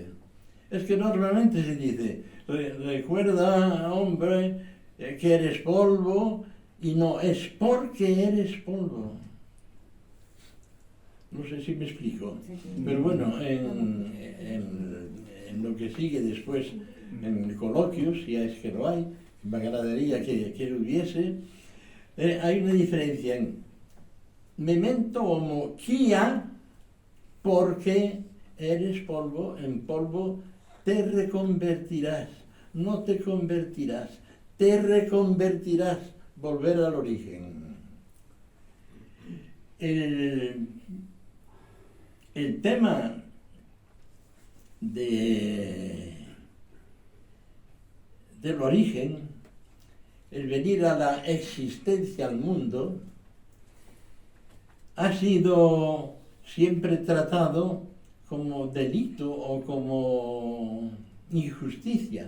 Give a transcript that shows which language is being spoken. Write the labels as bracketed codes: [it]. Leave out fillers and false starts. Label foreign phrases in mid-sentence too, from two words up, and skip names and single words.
[es] Es que normalmente se dice, recuerda, hombre, que eres polvo, y no, es porque eres polvo. No sé si me explico. Pero bueno, en lo que sigue después, en coloquios, si es que lo hay, me agradaría que lo hubiese, hay una diferencia en [la] memento homo quia, [es] porque eres polvo, en polvo te reconvertirás, no te convertirás, te reconvertirás, volver al origen. El tema del origen, el venir a la existencia al mundo, ha sido siempre tratado como delito o como injusticia.